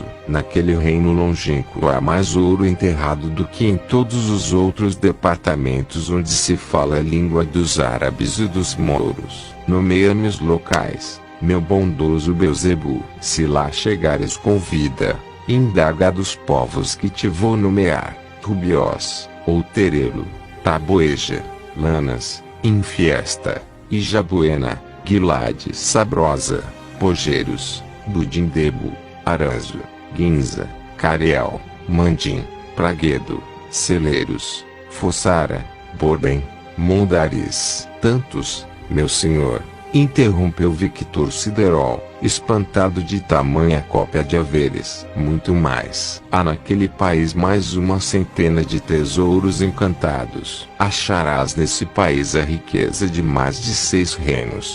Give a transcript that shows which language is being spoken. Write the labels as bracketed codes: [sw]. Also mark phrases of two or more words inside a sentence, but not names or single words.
[pt] Naquele reino longínquo há mais ouro enterrado do que em todos os outros departamentos onde se fala a língua dos árabes e dos mouros. Nomeia-me os locais, meu bondoso Beelzebu. Se lá chegares com vida, indaga dos povos que te vou nomear: Rubiós, Outerelo, Taboeja, Lanas, Infiesta, Ijabuena, Guilade Sabrosa, Pogeiros, Budindebo, Aranzo, Guinza, Careel, Mandim, Praguedo, Celeiros, Fossara, Borbem, Mundaris. Tantos, meu senhor, interrompeu Victor Siderol, espantado de tamanha cópia de haveres. Muito mais. Há naquele país mais uma centena de tesouros encantados. Acharás nesse país a riqueza de mais de 6 reinos.